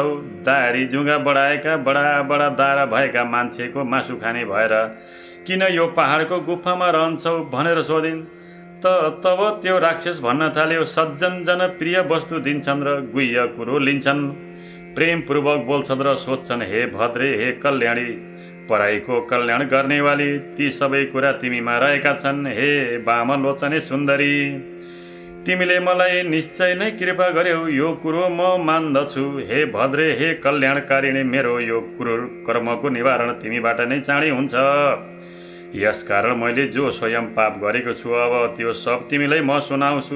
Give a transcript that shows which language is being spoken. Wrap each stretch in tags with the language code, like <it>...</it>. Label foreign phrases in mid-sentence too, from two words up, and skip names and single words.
<ne>दारी जुङ्गा बढाएका बडा दारा भएका मान्छेको मासु खाने भएर किन यो पहाडको गुफामा रहन्छौ भनेर सोधिन्। तब त्यो राक्षस भन्न थाल्यो सज्जन जन प्रिय वस्तु दिन्छन् र गुह्य कुरो लिन्छन्, प्रेमपूर्वक बोल्छन् र सोध्छन् हे भद्रे हे कल्याणी पराईको कल्याण गर्नेवाली ती सबै कुरा तिमीमा रहेका छन्। हे वामलोचने सुन्दरी तिमीले मलाई निश्चय नै कृपा गर्यौ यो कुरो म मान्दछु। हे भद्रे हे कल्याणकारिणी मेरो यो क्रूर कर्मको निवारण तिमीबाट नै चाँडै हुन्छ। यसकारण मैले जो स्वयं पाप गरेको छु अब त्यो सब तिमीलाई म सुनाउँछु।</ne>